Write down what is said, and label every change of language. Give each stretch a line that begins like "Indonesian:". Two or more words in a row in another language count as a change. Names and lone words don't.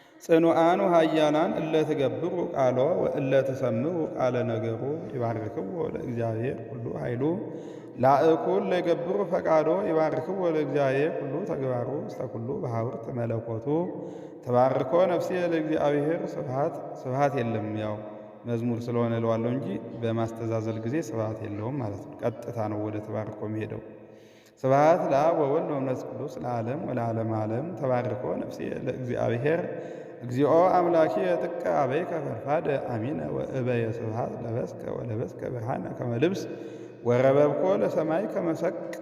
Geez: ጽኑዓን ወኃያላን እለ ትገብሩ ቃሎ ወእለ ትሰምዑ ቃለ ነገሩ ይባርክዎ ለእግዚአብሔር ኩሉ ኃይሉ ላእኩል ለይገብሩ ፈቃዶ ይባርክዎ ለእግዚአብሔር ኩሉ ተግባሩ ውስተ ኩሉ በሀብርት መለኮቱ ተባርኮ ነፍሴ ለእግዚአብሔር
Amharic: ስብሐት የለም። ያው መዝሙር ስለሆነ እለዋለሁ እንጂ በማስተዛዘል ጊዜ ስብሐት የለውም ማለት ነው። ቀጥታ ነው ወደ ተባርኮ የሚሄደው።
Geez: ስብሐት ለአብ ወወልድ ወመንፈስ ቅዱስ ለዓለም ወለዓለመ ዓለም። ተባርኮ ነፍሴ ለእግዚአብሔር እግዚኦ አምላኪ ጥቀ አበይከ ፈድፋደ አሚነ ወእበየ ስብሐት ለበስከ ወለበስከ ብርሃነ ከመ ልብስ ወረበብኮ ለሰማይ ከመ ሰቅ